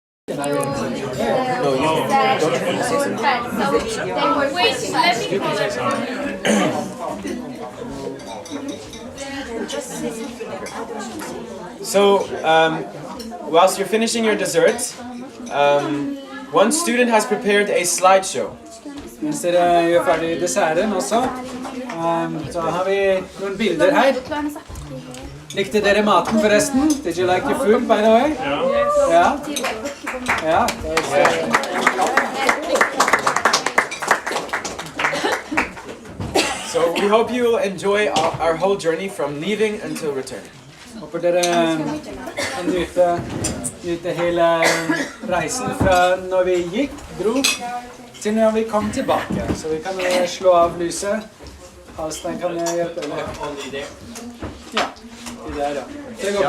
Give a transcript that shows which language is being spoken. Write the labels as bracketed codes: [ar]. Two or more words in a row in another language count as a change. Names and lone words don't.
[en] No, you don't you want to say something? Wait, let me call it. So, whilst you're finishing your dessert, one student has prepared a slideshow. [no] Mens dere gjør ferdig desserten også, så har vi noen bilder her. Likte dere maten forresten? [en] Did you like your food, by the way? [no] Ja. Ja. [en] So we hope you will enjoy our whole journey from leaving until return. [no] Håper dere kan nyte hele reisen fra når vi dro, til når vi kom tilbake. Så vi kan slå av lyset. Halstein kan hjelpe dere. Ja, det der da. Det går bra.